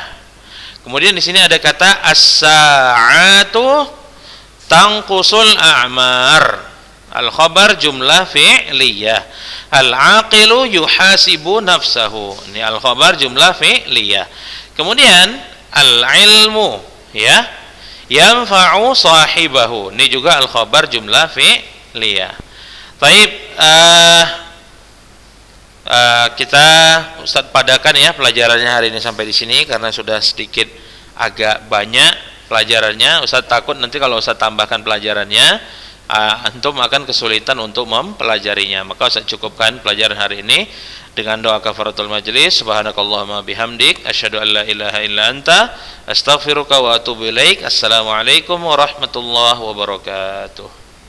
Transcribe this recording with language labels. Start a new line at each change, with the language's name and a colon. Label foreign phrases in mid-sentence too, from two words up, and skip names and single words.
Indonesian: Kemudian di sini ada kata
Arabic: الساعة تنقص الأعمار. الخبر جملة فعلية. العاقل يحاسب نفسه.
Indonesian: Ini
Arabic: الخبر جملة فعلية.
Indonesian: Kemudian
Arabic: العلم يا ينفع صاحبه.
Indonesian: Ini juga
Arabic: الخبر جملة فعلية.
Indonesian: Baik, kita Ustadz padakan ya pelajarannya hari ini sampai di sini karena sudah sedikit agak banyak pelajarannya. Ustadz takut nanti kalau Ustadz tambahkan pelajarannya antum akan kesulitan untuk mempelajarinya. Maka Ustadz cukupkan pelajaran hari ini dengan doa
Arabic: كفارة المجلس. سبحانك اللهم بحمدك أشهد أن لا إله إلا أنت أستغفرك وأتوب إليك. السلام عليكم ورحمة الله وبركاته.